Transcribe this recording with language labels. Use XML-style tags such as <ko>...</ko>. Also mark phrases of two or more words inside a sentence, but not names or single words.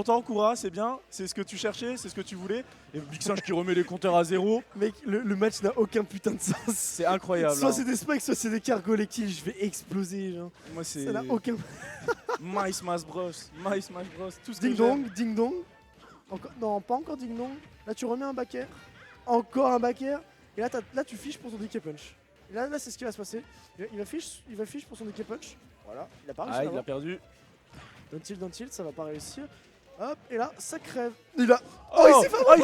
<fr>content, Koura? C'est bien? C'est ce que tu cherchais? C'est ce que tu voulais? Et Big Singe qui remet les compteurs à zéro. Mec, le match n'a aucun putain de sens. C'est incroyable. Soit hein. c'est des spikes, soit c'est des cargo kills. Je vais exploser, genre. Moi c'est Ça n'a aucun.</fr> <en>My Smash Bros. My Smash Bros.</en> <fr>Tout ce que Ding j'aime. dong, ding dong. Non, pas encore ding dong. Là, tu remets un backer. Encore un backer. Et là, là tu fiches pour ton DK punch. Et là c'est ce qui va se passer. Il va fiche pour son DK punch. Voilà, il a pas réussi Ah, à il a l'avoir. perdu.</fr> <en>Down tilt,</en> <fr>ça va pas réussir. Hop, et là, ça crève. Il a. Oh, il s'est fait avoir</fr>